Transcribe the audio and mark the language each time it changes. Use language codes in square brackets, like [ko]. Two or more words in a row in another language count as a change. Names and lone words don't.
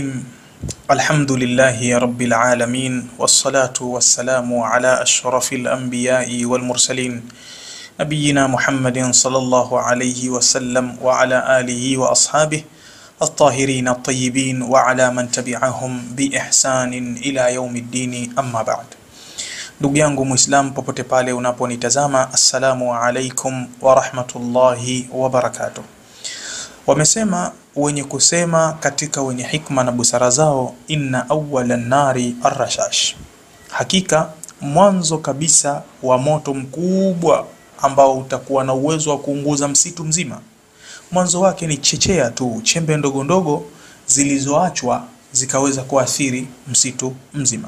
[ar] الحمد لله رب العالمين، والصلاة والسلام على أشرف الأنبياء والمرسلين نبينا محمد صلى الله عليه وسلم وعلى آله وأصحابه الطاهرين الطيبين وعلى من تبعهم بإحسان إلى يوم الدين. أما بعد. [sw] Ndugu yangu Muislam popote pale unaponitazama, [ar] السلام عليكم ورحمة الله وبركاته. [sw] Wamesema wenye kusema katika wenye hikma na busara zao, [ar] إن أول النار الرشاش, [sw] hakika mwanzo kabisa wa moto mkubwa ambao utakuwa na uwezo wa kuunguza msitu mzima, mwanzo wake ni chechea tu, chembe ndogo ndogo zilizoachwa zikaweza kuathiri msitu mzima.